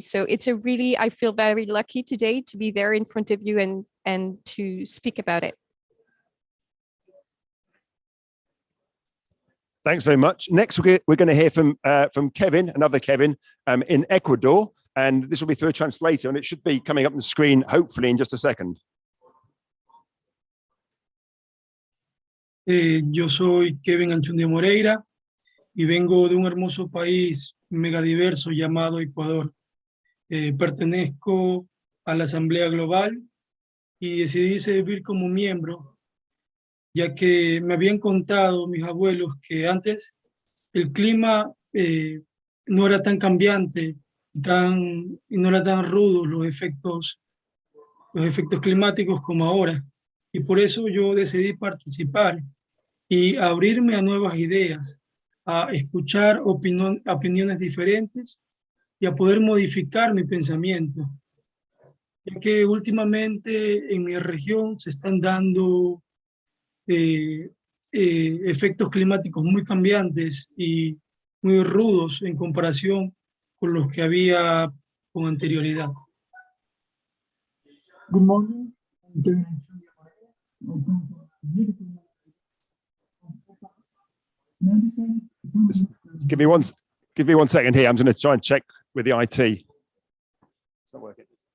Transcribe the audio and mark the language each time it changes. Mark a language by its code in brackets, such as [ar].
[en] So it's I feel very lucky today to be there in front of you and to speak about it. Thanks very much. Next, we're going to hear from Kevin, another Kevin, in Ecuador, and this will be through a translator, and it should be coming up on the screen, hopefully in just a second. [es] Yo soy Kevin Antonio Moreira y vengo de un hermoso país megadiverso llamado Ecuador. Pertenezco a la Asamblea Global y decidí servir como miembro, ya que me habían contado mis abuelos que antes el clima no era tan cambiante y no era tan rudo los efectos climáticos como ahora. Y por eso yo decidí participar y abrirme a nuevas ideas, a escuchar opiniones diferentes y a poder modificar mi pensamiento. Ya que últimamente en mi región se están dando efectos climáticos muy cambiantes y muy rudos en comparación con los que había con anterioridad. [en] Good morning. I'm Kevin Antonio Moreno. I come from a beautiful medicine. Give me one second here. I'm going to try and check with the IT. It's not working.